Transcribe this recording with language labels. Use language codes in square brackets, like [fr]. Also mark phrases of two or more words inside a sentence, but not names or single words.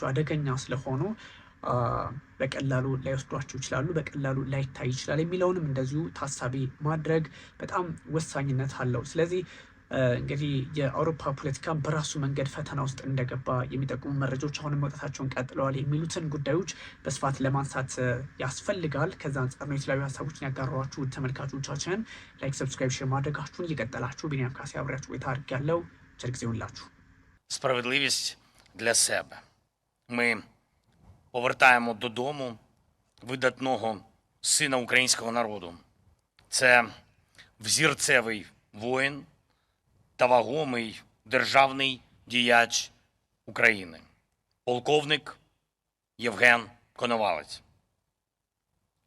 [am] አደገኛ ስለሆኑ በቀላሉ ላይወስዷቸው ይችላሉ፣ በቀላሉ ላይታይ ይችላል የሚለውንም እንደዚሁ ታሳቢ ማድረግ በጣም ወሳኝነት አለው። ስለዚህ እንግዲህ የአውሮፓ ፖለቲካ በራሱ መንገድ ፈተና ውስጥ እንደገባ የሚጠቁሙ መረጃዎች አሁንም መውጣታቸውን ቀጥለዋል የሚሉትን ጉዳዮች በስፋት ለማንሳት ያስፈልጋል። ከዛ አንጻር ነው የተለያዩ ሀሳቦችን ያጋራኋችሁ ተመልካቾቻችንን። [en] like, subscribe, share [am] ማድረጋችሁን እየቀጠላችሁ ቢኒያም ካሴ አብሬያችሁ ቆይታ አድርጌያለሁ። ቸር ጊዜ ይሁንላችሁ። [uk] Справедливість для себе. Ми повертаємо додому видатного сина українського народу. Це взірцевий воїн та вагомий державний діяч України, полковник Євген Коновалець.